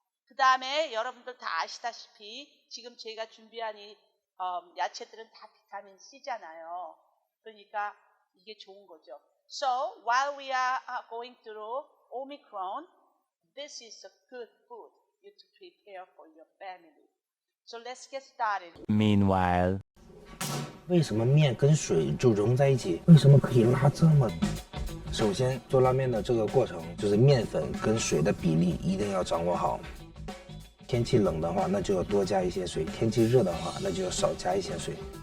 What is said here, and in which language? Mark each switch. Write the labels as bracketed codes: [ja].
[ko] 그 다음에 여러분들 다 아시다시피 지금 제가 준비한 이 야채들은 다 비타민 C잖아요. 그러니까 이게 좋은 거죠. [en] So while we are going through Omicron, this is a good food you to prepare for your family. So let's get started. Meanwhile, [zh] 为什么面跟水就融在一起？为什么可以拉这么？首先做拉面的这个过程，就是面粉跟水的比例一定要掌握好。天气冷的话，那就要多加一些水；天气热的话，那就要少加一些水。